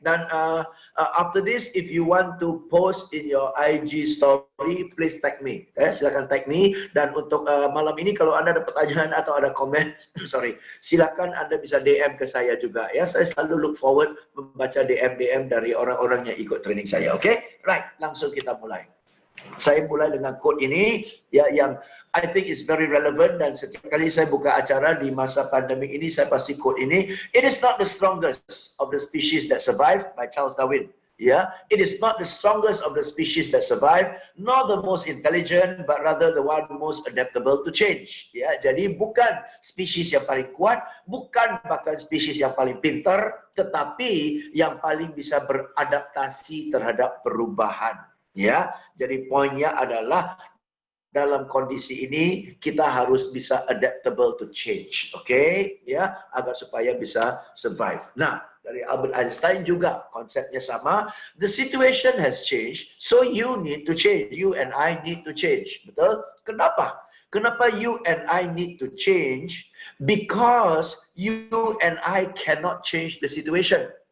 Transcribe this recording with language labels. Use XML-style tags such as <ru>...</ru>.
<id>Dan</id> <en>after this, if you want to post in your IG story, please tag me.</en> <id>Silakan</id> <en>tag me.</en> <id>Dan untuk malam ini, kalau Anda ada pertanyaan atau ada komen, silakan Anda bisa DM ke saya juga. Ya, saya selalu</id> <en>look forward</en> <id>membaca DM dari orang-orang yang ikut training saya, oke?</id> <en>Right,</en> <id>langsung kita mulai. Saya mulai dengan quote ini ya yang</id> <en>I think is very relevant,</en> <id>dan setiap kali saya buka acara di masa pandemi ini saya pasti quote ini.</id> <en>It is not the strongest of the species that survive, by Charles Darwin. Ya, it is not the strongest of the species that survive, nor the most intelligent, but rather the one most adaptable to change.</en> <id>Ya, jadi bukan spesies yang paling kuat, bukan bahkan spesies yang paling pintar, tetapi yang paling bisa beradaptasi terhadap perubahan. Ya, jadi poinnya adalah dalam kondisi ini kita harus bisa</id> <en>adaptable to change,</en> <id>oke? Ya, agar supaya bisa survive. Nah, dari Albert Einstein juga konsepnya sama.</id> <en>The situation has changed, so you need to change. You and I need to change.</en> <id>Betul? Kenapa? Kenapa</id> <en>you and I need to change? Because you and I cannot change the situation.</en>